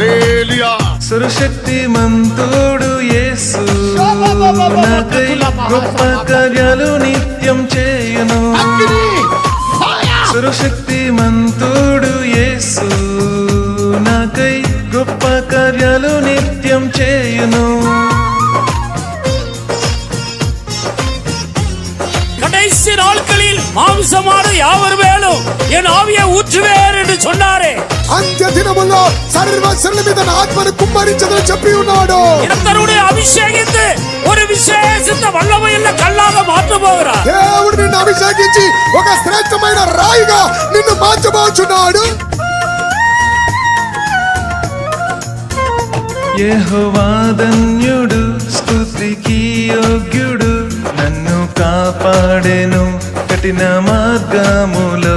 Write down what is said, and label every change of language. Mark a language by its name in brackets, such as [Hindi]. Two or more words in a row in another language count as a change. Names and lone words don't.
[Telugu] సర్వశక్తిమంతుడు యేసు నాకై గొప్ప కార్యాలు నిత్యం చేయును. సర్వశక్తిమంతుడు యేసు నాకై గొప్ప కార్యాలు నిత్యం చేయును. [Tamil] கடைசி நாட்களில் மாம்சமான யாவர் மேலும் என் ஆவியை ஊற்றுவேன் என்று சொன்னாரே. [Telugu] అంత్య దినములో సర్వశరీర మీద నా ఆత్మను కుమ్మరించదని చెప్పి ఉన్నాడు. [Tamil] கர்த்தருடைய அபிஷேகித்து ஒரு விசேஷித்த வல்லமையுள்ள கல்லாக மாற்ற போகிறார். [Telugu] దేవుడు నిన్ను అభిషేకించి ఒక శ్రేష్టమైన రాయిగా నిన్ను మార్చబోచున్నాడు. యెహోవా ధన్యుడు, స్తుతికి యోగ్యుడు, నన్ను కాపాడెను కఠిన మార్గములో.